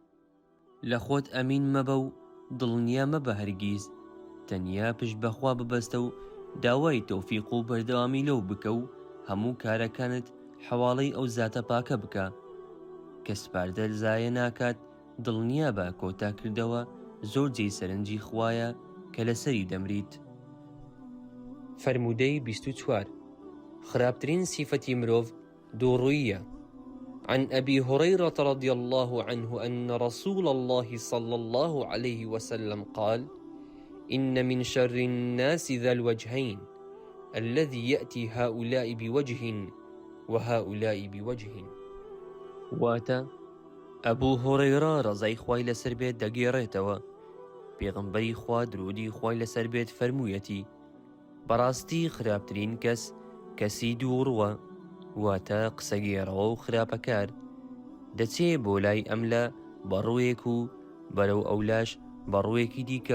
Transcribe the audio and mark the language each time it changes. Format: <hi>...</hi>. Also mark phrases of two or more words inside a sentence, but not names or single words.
<ckb>لە خۆت ئەمین مەبە و دڵنیا مەبە هەرگیز، تەنیا پشت بەخوا ببەستە و داوای تەوفیق و بەردەوامی لەو بکە و هەموو کارەکانت حەواڵەی ئەو زاتە پاکە بکە کە سپاردە زایە ناکات. دڵنیا بە کۆتاکردەوە زۆر جێی سەرنجی خوایە کە لەسەری دەمریت. فەرموودەی 24 خراپترین سیفەتی مرۆڤ دووڕووییە.</ckb> <ar>عن أبي هريرة رضي الله عنه أن رسول الله صلى الله عليه وسلم قال: إن من شر الناس ذا الوجهين الذي يأتي هؤلاء بوجه وهؤلاء بوجه.</ar> <ckb>واتە ئەبوو هورەیرە ڕەزای خوای لەسەر بێت دەگێڕێتەوە. پێغەمبەری خوا درودی خوای لەسەر بێت فەرموویەتی: بەڕاستی خراپترین کەس کەسی دووڕوە، واتە قسەگێڕەوە و خراپەکار، دەچێ بۆ لای ئەملا بەڕوویەک و بەرەو ئەولاش بەڕوویەکی دیکە.</ckb>